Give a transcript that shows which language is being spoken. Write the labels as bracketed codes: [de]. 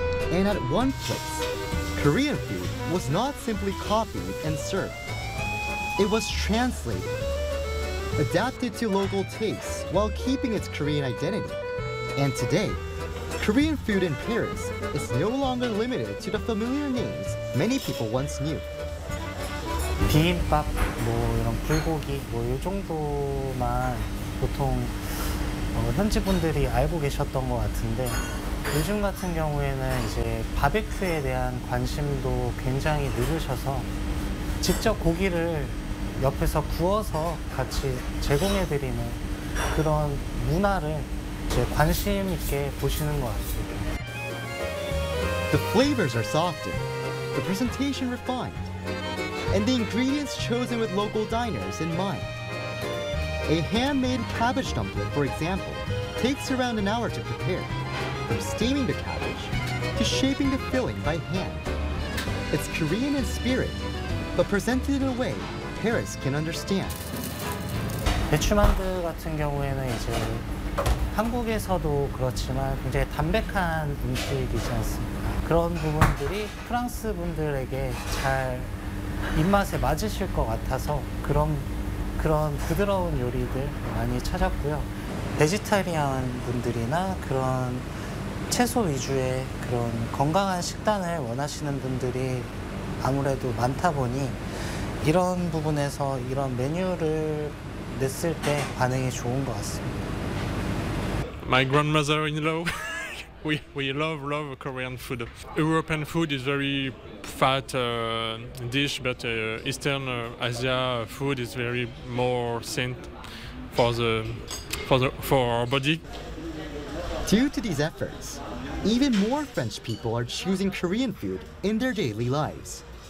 [en] And at one place, Korean food was not simply copied and served. It was translated, adapted to local tastes while keeping its Korean identity. And today, Korean food in Paris is no longer limited to the familiar names many people once knew. [ko] 비빔밥, 뭐 이런 불고기, 뭐 이 정도만 보통 현지 분들이 알고 계셨던 것 같은데 요즘 같은 경우에는 이제 바베큐에 대한 관심도 굉장히 늘으셔서 직접 고기를 옆에서 구워서 같이 제공해 드리는 그런 문화를 이제 관심 있게 보시는 것 같습니다. [en] The flavors are softer, the presentation refined. And the ingredients chosen with local diners in mind. A handmade cabbage dumpling, for example, takes around an hour to prepare, from steaming the cabbage to shaping the filling by hand. It's Korean in spirit, but presented in a way Paris can understand. [ko] 배추만두 같은 경우에는 이제 한국에서도 그렇지만 굉장히 담백한 음식이지 않습니까? 그런 부분들이 프랑스 분들에게 잘 입맛에 맞으실 것 같아서 그런 부드러운 요리들 많이 찾았고요. 베지타리안 분들이나 그런 채소 위주의 그런 건강한 식단을 원하시는 분들이 아무래도 많다 보니 이런 부분에서 이런 메뉴를 냈을 때 반응이 좋은 것 같습니다. [en] My grandmother-in-law, we love Korean food. European food is very fat dish, but Eastern Asia food is very more sent for our body. Due to these efforts, even more French people are choosing Korean food in their daily lives.